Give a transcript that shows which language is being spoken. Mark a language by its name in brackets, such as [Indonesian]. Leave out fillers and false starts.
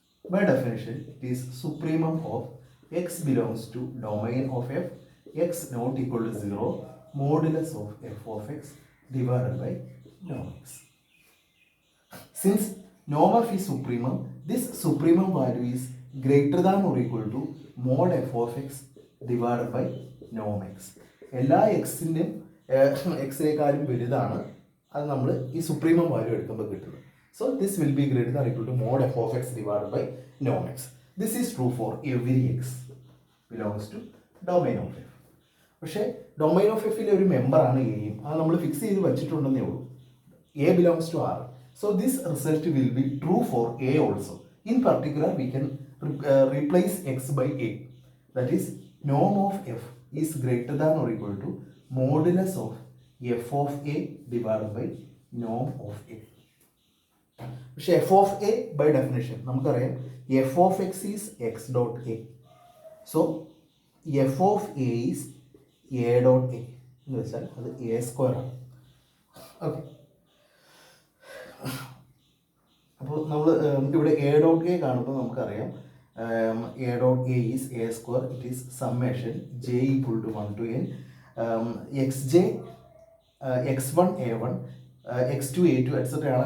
[English] By definition, it is supremum of x belongs to domain of f x not equal to 0 modulus of f of x divided by norm x. Since norm f is supremum, this supremum value is greater than or equal to mod f of x divided by norm x. [Malayalam] എല്ലാ എക്സിൻ്റെയും എക്സിനേക്കാളും വലുതാണ് അത് നമ്മൾ ഈ supremum value എടുക്കുമ്പോൾ കിട്ടുന്നത്. [English] So this will be greater than equal to mode F of X divided by Noam X. This is true for every X belongs to domain of F. [Malayalam] പക്ഷേ domain of എഫിലെ ഒരു മെമ്പറാണ് എയും, അത് നമ്മൾ fix ചെയ്ത് വെച്ചിട്ടുണ്ടെന്നേ ഉള്ളൂ. [English] A belongs to R. So this result will be true for a also. In particular we can replace x by a. That is norm of f is greater than or equal to modulus of f of a divided by norm of a. പക്ഷേ f of a by definition നമുക്കറിയാം f of x is x dot a. So f of a is a dot a [Malayalam] എന്ന് വെച്ചാൽ അത് a square ആണ്. Okay. അപ്പോൾ നമ്മൾ ഇവിടെ A dot A കാണുമ്പോൾ നമുക്കറിയാം [English] A dot a is a square. It is summation j equal to 1 to n x j x one a one x two a two etcetera ആണ്.